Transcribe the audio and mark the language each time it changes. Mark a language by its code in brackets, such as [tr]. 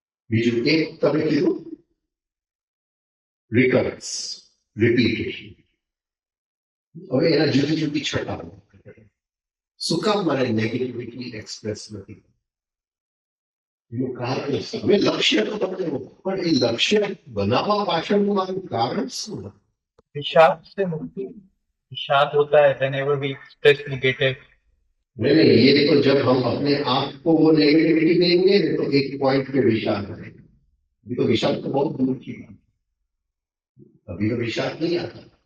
[gu] બીજું એક તમે કીધું રિકરન્સ, રિપીટેશન. હવે એના જુદી જુદી છટા. શું કામ મારે નેગેટિવિટી એક્સપ્રેસ નથી? એનું કારણ હવે લક્ષ્ય તો તમને પણ એ લક્ષ્ય બનાવવા પાછળનું મારું કારણ શું? [hi] विषाद से मुक्ति। विषाद होता है [en] whenever we express negative। [hi] नहीं नहीं, ये तो जब हम अपने आप को वो नेगेटिविटी देंगे तो एक पॉइंट पे विषाद आएगा। अभी तो विषाद तो बहुत दूर की बात, अभी तो विषाद नहीं आता।